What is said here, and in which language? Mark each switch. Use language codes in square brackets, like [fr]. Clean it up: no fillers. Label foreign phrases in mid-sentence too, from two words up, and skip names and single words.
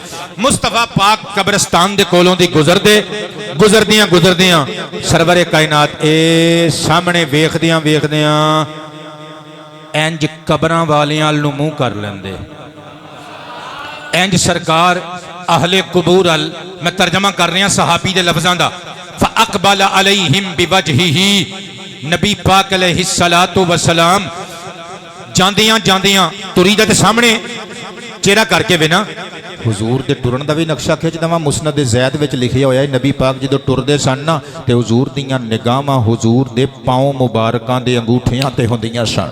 [pa] ਮੁਸਤਫਾ ਪਾਕ ਕਬਰਸਤਾਨ ਦੇ ਕੋਲੋਂ ਦੀ ਗੁਜ਼ਰਦਿਆਂ ਸਰਵਰੇ ਕਾਇਨਾਤ ਇਹ ਸਾਹਮਣੇ ਵੇਖਦਿਆਂ ਇੰਜ ਕਬਰਾਂ ਵਾਲਿਆਂ ਨੂੰ ਮੂੰਹ ਕਰ ਲੈਂਦੇ, ਇੰਜ ਸਰਕਾਰ ਅਹਲੇ ਕਬੂਰ ਅਲ, ਮੈਂ ਤਰਜਮਾ ਕਰ ਰਿਹਾ ਸਹਾਬੀ ਦੇ ਲਫ਼ਜ਼ਾਂ ਦਾ। [ar] فأقبل عليهم بوجهه. [pa] ਨਬੀ ਪਾਕ [ar] عليه الصلاة والسلام [pa] ਜਾਂਦਿਆਂ ਤੁਰੀ ਦਾ ਤੇ ਸਾਹਮਣੇ ਚਿਹਰਾ ਕਰਕੇ ਵੇ ਨਾ। हुजूर ਦੇ ਟੁਰਨ ਦਾ ਵੀ ਨਕਸ਼ਾ ਖਿੱਚ ਦਵਾਂ। ਮੁਸਨਦ ਜ਼ੈਦ ਵਿੱਚ ਲਿਖਿਆ ਹੋਇਆ ਹੈ, ਨਬੀ ਪਾਕ ਜਦੋਂ ਟੁਰਦੇ ਸਨ ਨਾ ਤੇ हुजूर ਦੀਆਂ ਨਿਗਾਹਾਂ हुजूर ਦੇ ਪਾਉ ਮੁਬਾਰਕਾਂ ਦੇ ਅੰਗੂਠਿਆਂ ਤੇ ਹੁੰਦੀਆਂ ਸਨ।